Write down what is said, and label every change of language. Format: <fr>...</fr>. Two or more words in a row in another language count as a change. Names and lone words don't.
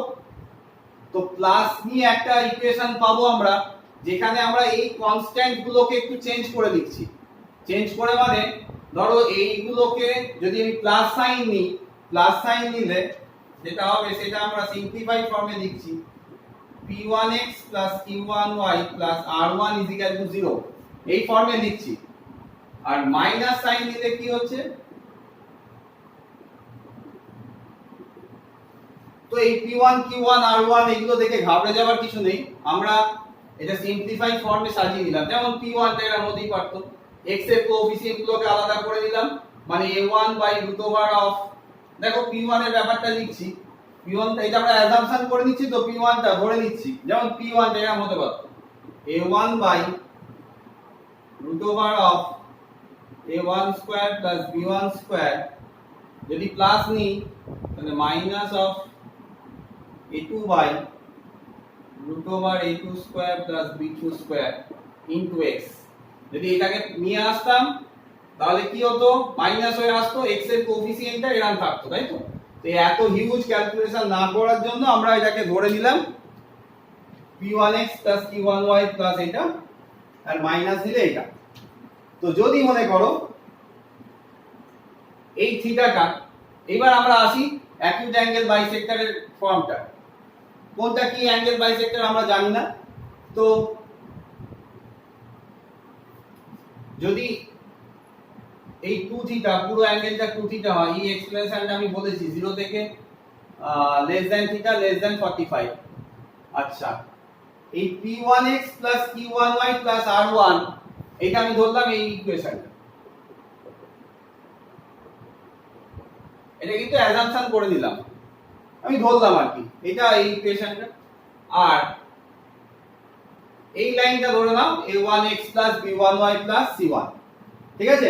<bn>তো প্লাস নিয়ে একটা ইকুয়েশন পাবো আমরা যেখানে আমরা এই কনস্ট্যান্ট গুলোকে একটু চেঞ্জ করে লিখছি। চেঞ্জ করে মানে ধরো এইগুলোকে যদি আমি</bn> <en>plus sign</en> <bn>নিই,</bn> <en>plus sign</en> <bn>নিলে যেটা হবে সেটা আমরা সিম্পলিফাই ফর্মে লিখছি,</bn> <en>p1x plus q1y plus r1 is equal to 0,</en> <bn>এই ফর্মে লিখছি। আর</bn> <en>minus sign</en> <bn>নিলে কি হচ্ছে, তো এই p1 q1 r1 এগুলো দেখে ঘাবড়ে যাওয়ার কিছু নেই, আমরা এটা সিম্পলিফাই ফর্মে সাজিয়ে দিলাম। যেমন p1 টা এর মধ্যেই পারত, x এর কোএফিসিয়েন্ট গুলোকে আলাদা করে দিলাম, মানে</bn> <en>a1 by root over of,</en> <bn>দেখো p1 এর ব্যাপারটা লিখছি, p1 টা এটা আমরা অ্যাজাম্পশন করে নিচ্ছি, তো p1 টা ধরে নিচ্ছি, যেমন p1 টা এর মধ্যে পারত</bn> <en>a1 by root over of a1 square plus b1 square,</en> <bn>যদি প্লাস নিই তাহলে</bn> <en>minus of a2 by root over a2 square plus b2 square into x।</en> <bn>যদি এটাকে নিয়ে আসতাম তাহলে কি হতো, মাইনাস হয়ে আসতো, x এর কোএফিসিয়েন্টটা এরকম থাকতো, তাই তো। তো এত</bn> <en>huge calculation</en> <bn>না করার জন্য আমরা এটাকে ধরে নিলাম</bn> <en>p1x plus q1y plus</en> <bn>এটা আর মাইনাস দিলে এটা। তো যদি মনে করো এই থিটাটা, এবার আমরা আসি অ্যাকিউট অ্যাঙ্গেল বাইসেক্টরের ফর্মটা, কোনটা কি</bn> <en>angle bisector</en> <bn>আমরা জানি না। তো যদি এই 2 থিটা পুরো অ্যাঙ্গেলটা 2 থিটা হয়, এই এক্সপ্রেশনটা আমি বলেছি 0 থেকে</bn> <en>less than theta less than 45.</en> <bn>আচ্ছা, এই</bn> <en>p1x plus q1y plus r1</en> <bn>এটা আমি ধরলাম এই ইকুয়েশনটা, এটা কিন্তু অ্যাজাম্পশন করে দিলাম। আমি ধরলাম আর কি, এটা এই ইকুয়েশনটা। আর এই লাইনটা ধরে নাও a1x b1y c1, ঠিক আছে?</bn>